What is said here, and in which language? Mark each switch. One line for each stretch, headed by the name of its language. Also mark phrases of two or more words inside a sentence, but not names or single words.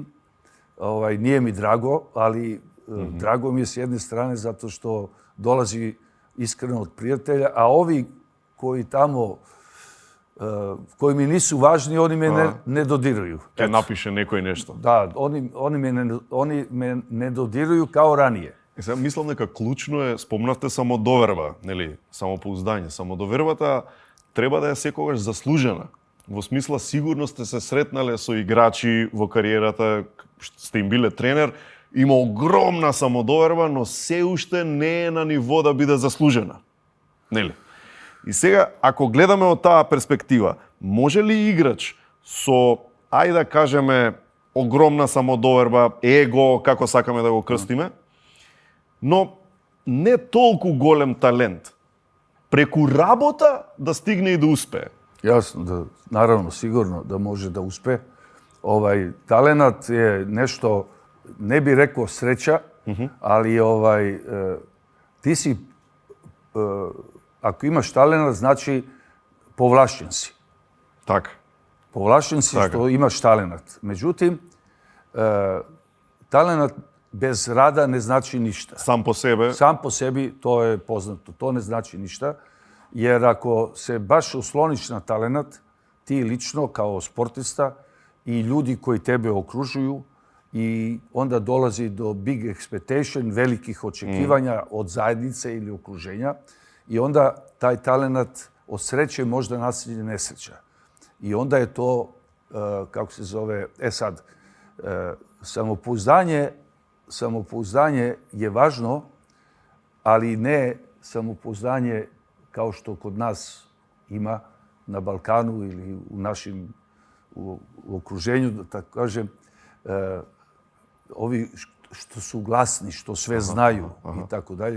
Serbian: Nije mi drago, ali drago mi je s jedne strane zato što dolazi iskreno od prijatelja, a ovi koji tamo, koji mi nisu važni, oni me ne dodiruju. Kad napiše neko i nešto. Da, oni me ne dodiruju kao ranije.
Macedonian: Мислам дека клучно е, спомнавте самодоверба, нели, самопоуздание. Самодовербата треба да е секогаш заслужена. Во смисла, сигурно сте се сретнале со играчи во кариерата, сте им биле тренер, има огромна самодоверба, но се уште не е на ниво да биде заслужена. Нели? И сега, ако гледаме од таа перспектива, може ли играч со, ајде да кажеме, огромна самодоверба, его, како сакаме да го крстиме, но не толку голем талент, преку работа да стигне и да успее?
Serbian: Jasno, da, naravno, sigurno da može da uspe. Talenat je nešto, ne bi rekao sreća, ali ti si, ako imaš talenat, znači povlašćen si.
Macedonian: Така.
Serbian: Povlašćen si što imaš talenat. Međutim, talenat bez rada ne znači ništa.
Macedonian: Сам по себе?
Serbian: Sam po sebi, to je poznato, to ne znači ništa. Jer ako se baš osloniš na talenat, ti lično kao sportista i ljudi koji tebe okružuju, i onda dolazi do
English: big expectation,
Serbian: velikih očekivanja od zajednice ili okruženja, i onda taj talenat od sreće možda nasilje nesreća. I onda je to, kako se zove, samopouzdanje je važno, ali ne samopouzdanje kao što kod nas ima na Balkanu ili u našim u okruženju, da tako kažem, ovi što su glasni, što sve znaju i tako dalje.